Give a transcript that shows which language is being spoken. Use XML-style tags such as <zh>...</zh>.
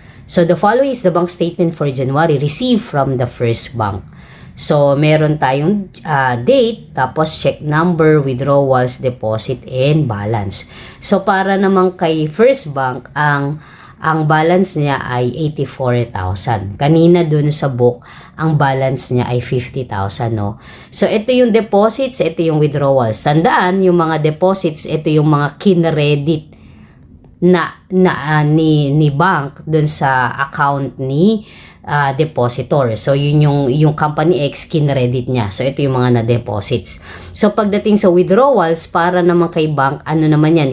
<en>So, the following is the bank statement for January received from the first bank. So,</en> <tl>meron tayong</tl> <en>date,</en> <tl>tapos</tl> <en>check number, withdrawals, deposit, and balance.</en> <tl>So, para naman kay first bank, ang balance niya ay 84,000. Kanina dun sa book, ang balance niya ay 50,000, no? So, ito yung deposits, ito yung withdrawals. Tandaan, yung mga deposits, ito yung mga kinredit ni bank dun sa account ni depositor. So, yun yung Company X kinredit niya. So, ito yung mga na-deposits. So, pagdating sa withdrawals, para naman kay bank, ano naman yan?</tl>